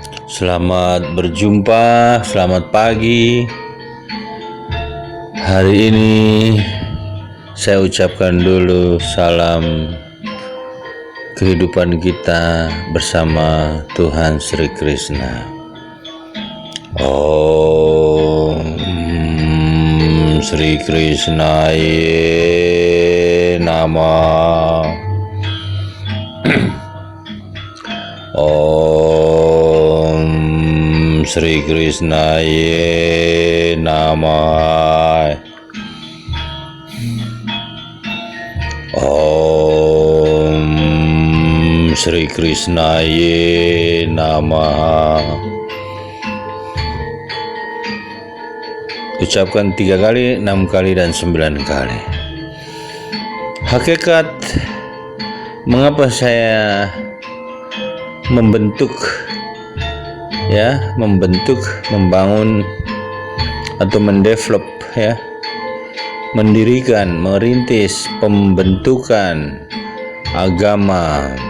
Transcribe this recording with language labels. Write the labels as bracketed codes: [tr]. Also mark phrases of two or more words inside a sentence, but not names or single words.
[id] Selamat berjumpa, selamat pagi. Hari ini saya ucapkan dulu salam kehidupan kita bersama Tuhan Sri Krishna. [sa] Om Sri Krishnaye Namah. Om Sri Krishnaye Namah. Om Sri Krishnaye Namah. [id] Ucapkan 3 kali, 6 kali, dan 9 kali. Hakikat mengapa saya membentuk, membangun atau mendevelop, mendirikan, merintis pembentukan agama